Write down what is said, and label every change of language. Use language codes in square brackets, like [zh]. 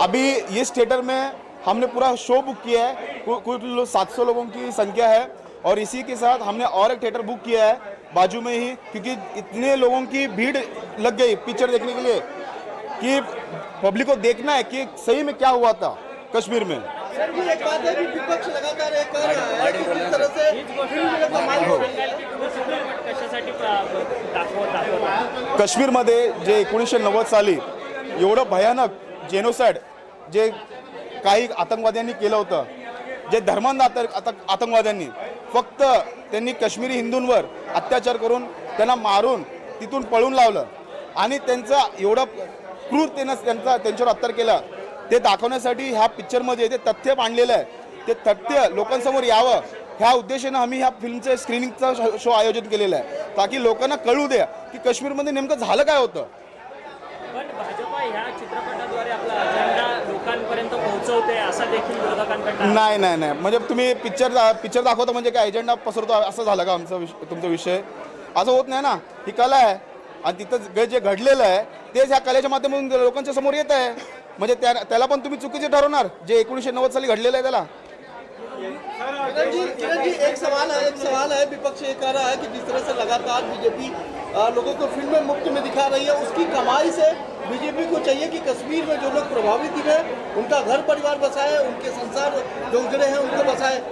[hi] अभी इस थिएटर में हमने पूरा शो बुक किया है, कुल 700 लोगों की संख्या है, और इसी के साथ हमने और एक थिएटर बुक किया है बाजू में ही, क्योंकि इतने लोगों की भीड़ लग गई पिक्चर देखने के लिए कि पब्लिक को देखना है कि सही में क्या हुआ था कश्मीर में। सर जी, एक बात है कि विपक्ष लगातार एक कर रहा है कि किस तरह से फिल्म [mr] काश्मीरमध्ये जे 1990 साली एवढं भयानक जेनोसाइड जे काही आतंकवाद्यांनी केलं होतं, जे धर्मांध आतंकवाद्यांनी फक्त त्यांनी काश्मीरी हिंदूंवर अत्याचार करून त्यांना मारून तिथून पळून लावलं आणि त्यांचा एवढा क्रूरतेने त्यांच्यावर अत्याचार केला, ते दाखवण्यासाठी ह्या पिक्चरमध्ये ते तथ्य मांडलेलं आहे। ते तथ्य लोकांसमोर यावं ह्या उद्देशाने आम्ही ह्या फिल्मचे स्क्रीनिंगचा शो आयोजित केलेला आहे, ताकि लोकांना कळू द्या की काश्मीरमध्ये नेमकं झालं काय होतं। पण भाजपा ह्या चित्रपटाद्वारे आपला अजेंडा लोकांपर्यंत पोहोचवते असं देखील विरोधकांकडून नाही नाही नाही, म्हणजे तुम्ही पिक्चर दाखवता म्हणजे काय एजेंडा पसरतो असं झालं का तुमचा विषय? असं होत नाही ना, ही कला आहे आणि तिथं जे घडलेलं आहे तेच ह्या कलेच्या माध्यमातून लोकांच्या समोर येत आहे, म्हणजे त्याला पण तुम्ही चुकीचे ठरवणार जे 1990 साली घडलेलं आहे त्याला। [hi] किरण जी, एक सवाल है, विपक्ष ये कह रहा है कि जिस तरह से लगातार बीजेपी लोगों को फिल्में मुफ्त में दिखा रही है, उसकी कमाई से बीजेपी को चाहिए कि कश्मीर में जो लोग प्रभावित हुए उनका घर परिवार बसाए, उनके संसार जो उजड़े हैं उनको बसाए।